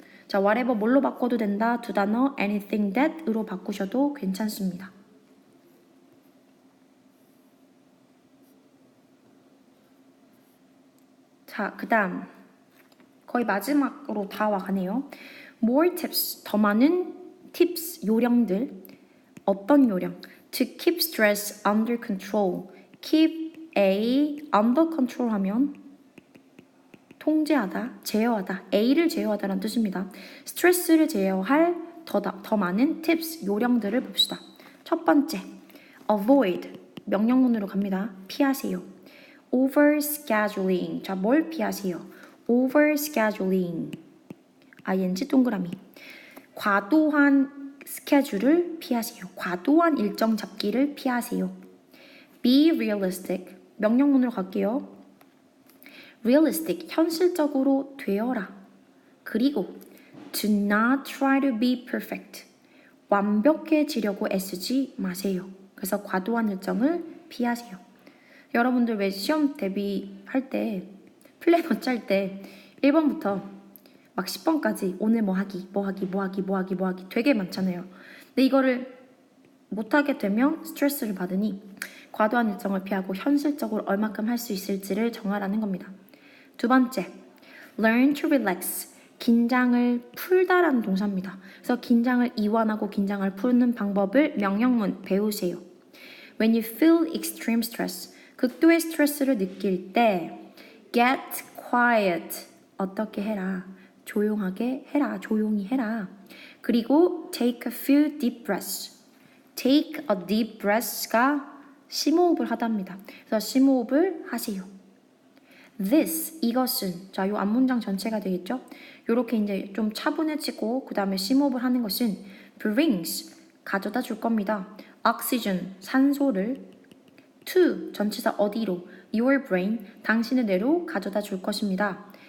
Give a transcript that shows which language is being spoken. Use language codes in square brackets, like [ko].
[ko] 자, whatever 뭘로 바꿔도 된다. 두 단어 [en] anything that [ko] 으로 바꾸셔도 괜찮습니다. 자, 그 다음 거의 마지막으로 다 와가네요. [en] More tips, [ko] 더 많은 tips, 요령들. 어떤 요령? [en] To keep stress under control. Keep A under control [ko] 하면 통제하다, 제어하다, A를 제어하다라는 뜻입니다. 스트레스를 제어할 더 많은 tips, 요령들을 봅시다. 첫 번째, avoid, 명령문으로 갑니다. 피하세요. overscheduling, 자, 뭘 피하세요? overscheduling ing 동그라미 과도한 스케줄을 피하세요. 과도한 일정 잡기를 피하세요. [en] Be realistic [ko] 명령문으로 갈게요. realistic 현실적으로 되어라. [en] 그리고 do not try to be perfect [ko] 완벽해지려고 애쓰지 마세요. 그래서 과도한 일정을 피하세요. 여러분들 왜 시험 대비할 때 플래너 짤 때 1번부터 막 10번까지 오늘 뭐 하기 되게 많잖아요. 근데 이거를 못하게 되면 스트레스를 받으니 과도한 일정을 피하고 현실적으로 얼마큼 할 수 있을지를 정하라는 겁니다. [en] 두 번째, learn to relax. [ko] 긴장을 풀다라는 동사입니다. 그래서 긴장을 이완하고 긴장을 푸는 방법을 명령문 배우세요. [en] When you feel extreme stress, [ko] 극도의 스트레스를 느낄 때 [en] get quiet. [ko] 어떻게 해라? 조용하게 해라. 조용히 해라. [en] 그리고 take a few deep breaths. take a deep breath가 [ko] 심호흡을 하답니다. 그래서 심호흡을 하세요. This, 이것은, 자, 요 앞문장 전체가 되겠죠? 요렇게 이제 좀 차분해지고, 그 다음에 심호흡을 하는 것은 brings, 가져다 줄 겁니다. oxygen, 산소를 to, 전치사 어디로, [en] your brain, [ko] 당신의 뇌로 가져다 줄 것입니다.